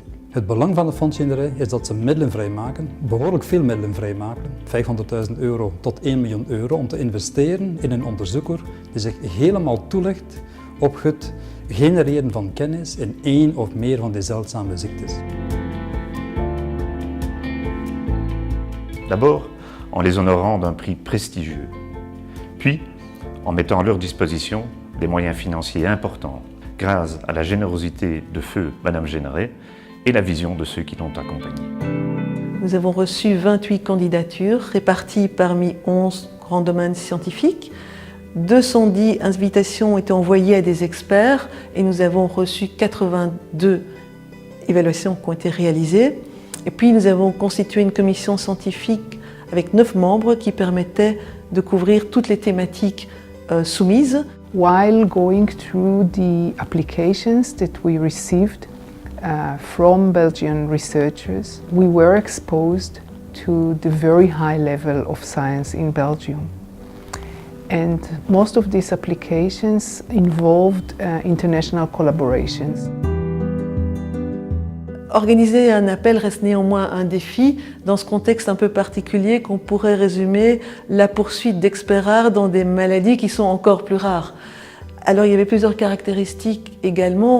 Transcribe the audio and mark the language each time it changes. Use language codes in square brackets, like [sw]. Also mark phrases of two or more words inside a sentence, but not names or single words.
[nl] Het belang van de fondsenarij is dat ze middelen vrijmaken, behoorlijk veel middelen vrijmaken, €500.000 tot €1 miljoen, om te investeren in een onderzoeker die zich helemaal toelegt op het genereren van kennis in 1 of meer van die zeldzame ziektes. [fr] D'abord, en les honorant d'un prix prestigieux, puis en mettant à leur disposition des moyens financiers importants, grâce à la générosité de feu Madame Généré et la vision de ceux qui l'ont accompagnée. Nous avons reçu 28 candidatures réparties parmi 11 grands domaines scientifiques. 210 invitations ont été envoyées à des experts et nous avons reçu 82 évaluations qui ont été réalisées. Et puis nous avons constitué une commission scientifique avec 9 membres qui permettaient de couvrir toutes les thématiques soumises. [en] While going through the applications that we received from Belgian researchers, we were exposed to the very high level of science in Belgium. And most of these applications involved international collaborations. [fr] Organiser un appel reste néanmoins un défi dans ce contexte un peu particulier qu'on pourrait résumer la poursuite d'experts rares dans des maladies qui sont encore plus rares. Alors il y avait plusieurs caractéristiques également.